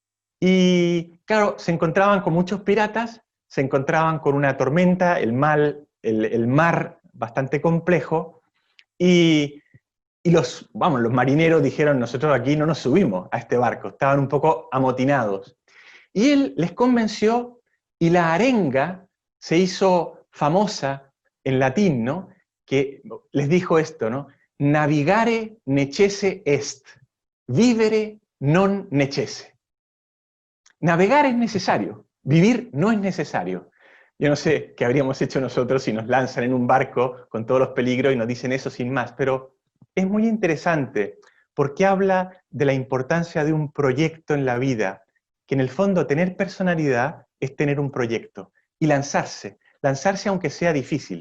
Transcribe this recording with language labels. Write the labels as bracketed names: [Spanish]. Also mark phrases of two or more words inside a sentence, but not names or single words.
[Spanish] Y claro, se encontraban con muchos piratas, se encontraban con una tormenta, el mar bastante complejo, y los marineros dijeron, nosotros aquí no nos subimos a este barco, estaban un poco amotinados. Y él les convenció y la arenga se hizo famosa en latín, ¿no? Que les dijo esto, ¿no? [Latin] Navigare necesse est, vivere non necesse. [Spanish] Navegar es necesario, vivir no es necesario. Yo no sé qué habríamos hecho nosotros si nos lanzan en un barco con todos los peligros y nos dicen eso sin más, pero es muy interesante porque habla de la importancia de un proyecto en la vida, que en el fondo tener personalidad es tener un proyecto y lanzarse aunque sea difícil.